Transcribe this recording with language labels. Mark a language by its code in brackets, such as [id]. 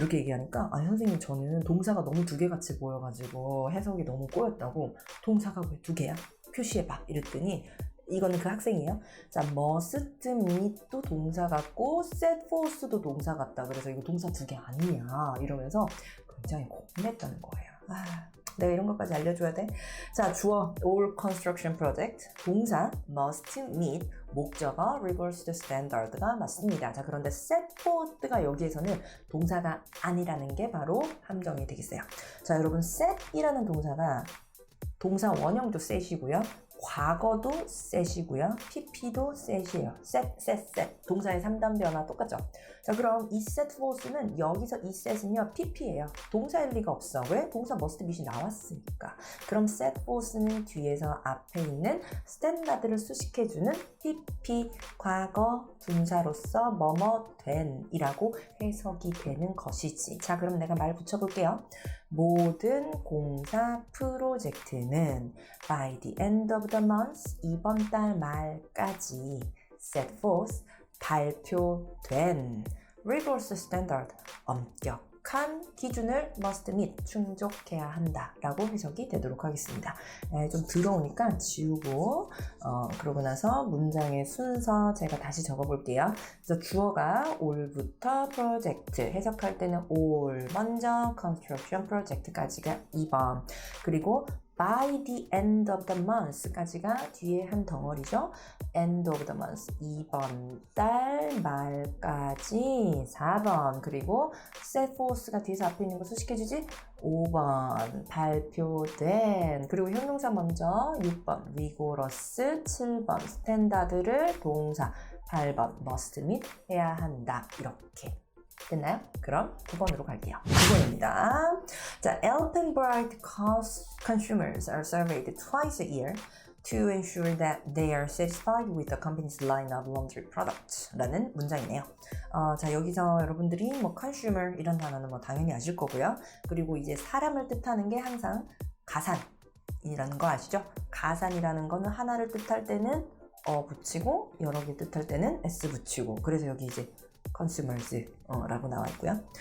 [ko] 이렇게 얘기하니까 선생님 저는 동사가 너무 두 개 같이 보여가지고 해석이 너무 꼬였다고. 동사가 왜 두 개야? 표시해봐 이랬더니 이거는 그 학생이에요. 자, must, meet도 동사 같고 [en] set forth [ko] 도 동사 같다. 그래서 이거 동사 두 개 아니냐 이러면서 굉장히 고민했다는 거예요. 내가 이런 것까지 알려줘야 돼? 자, 주어 [en] all construction project, [ko] 동사 [en] must meet, [ko] 목적어 [en] rigorous standard [ko] 가 맞습니다. 자, 그런데 [en] set forth [ko] 가 여기에서는 동사가 아니라는 게 바로 함정이 되겠어요. 자, 여러분 set이라는 동사가 동사 원형도 set이고요. 과거도 set이고요. pp도 set이에요. set. 동사의 3단 변화 똑같죠? 자, 그럼 이 [en] set forth [ko] 는 여기서 이 set은요, pp예요. 동사일 리가 없어. 왜? 동사 [en] must meet [ko] 이 나왔으니까. 그럼 [en] set forth [ko] 는 뒤에서 앞에 있는 standard를 수식해주는 pp, 과거, 분사로서 뭐뭐 된 이라고 해석이 되는 것이지. 자, 그럼 내가 말 붙여볼게요. 모든 공사 프로젝트는 [en] by the end of the month, [ko] 이번 달 말까지 [en] set forth, [ko] 발표된 [en] rigorous standard, [ko] 엄격한 약속한 기준을 [en] must meet, [ko] 충족해야 한다 라고 해석이 되도록 하겠습니다. 좀 더러우니까 지우고 그러고 나서 문장의 순서 제가 다시 적어볼게요. 그래서 주어가 all부터 project, 해석할 때는 all 먼저, [en] construction project [ko] 까지가 2번, 그리고 [en] by the end of the month [ko] 까지가 뒤에 한 덩어리죠. [en] end of the month [ko] 2번, 달 말까지 4번, 그리고 [en] set forth [ko] 가 뒤에서 앞에 있는 거 수식해주지 5번, 발표된, 그리고 형용사 먼저 6번, rigorous 7번, 스탠다드를 동사 8번, [en] must meet [ko] 해야 한다. 이렇게 됐나요? 그럼 9번으로 갈게요. 9번입니다. 자, [en] Alpenbright consumers are surveyed twice a year to ensure that they are satisfied with the company's line of laundry products [ko] 라는 문장이네요. 자, 여기서 여러분들이 뭐 consumer 이런 단어는 뭐 당연히 아실 거고요. 그리고 이제 사람을 뜻하는 게 항상 가산이라는 거 아시죠? 가산이라는 거는 하나를 뜻할 때는 붙이고 여러 개 뜻할 때는 s 붙이고, 그래서 여기 이제 consumers 라고 나와 있고요.